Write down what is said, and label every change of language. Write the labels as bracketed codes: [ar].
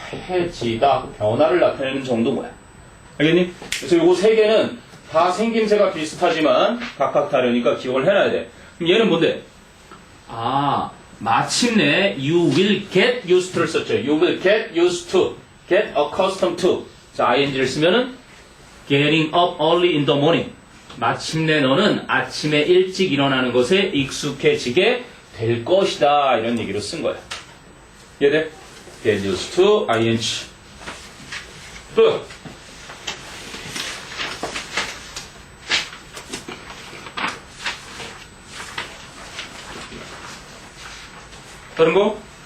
[ko] 익숙해지다, 변화를 나타내는 정도 뭐야. 알겠니? 그래서 요거 세 개는 다 생김새가 비슷하지만 각각 다르니까 기억을 해놔야 돼. 그럼 얘는 뭔데? 마침내 [en] you will get used to를 썼죠. You will get used to, get accustomed to. [ko] 자, ing를 쓰면은 [en] getting up early in the morning. [ko] 마침내 너는 아침에 일찍 일어나는 것에 익숙해지게 될 것이다. 이런 얘기로 쓴 거야. 이해돼? get used to, ing. 또 다른 거?